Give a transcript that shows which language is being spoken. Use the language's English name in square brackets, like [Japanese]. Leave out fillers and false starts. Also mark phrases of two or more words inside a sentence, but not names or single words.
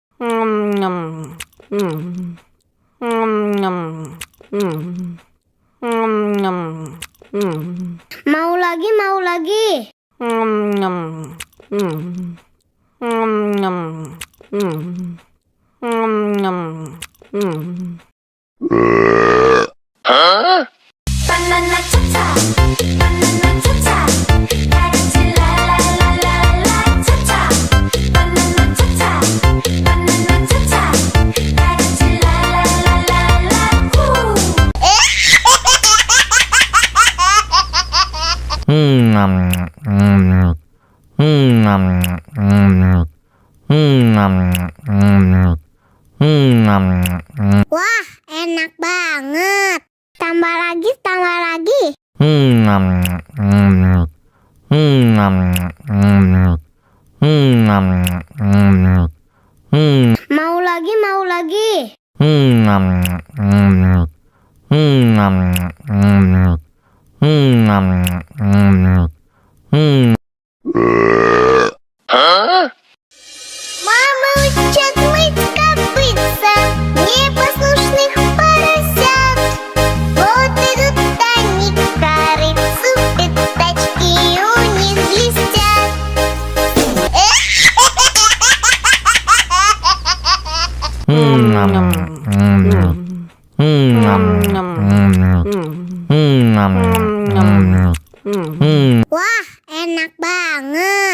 [Indonesian] Mau lagi, mau lagi. [English] Banana cha-cha, banana cha-cha, dancing la la la la la cha-cha. Banana cha-cha, banana cha-cha, dancing la la la la la woo. [Indonesian] Wah, enak banget. Tambah lagi, tambah lagi. Mau lagi, mau lagi. [Russian] Мама учат мыть копытца непослушных поросят. Вот идут они к корыцу, пятачки у них блестят. [Indonesian] Wah, enak banget.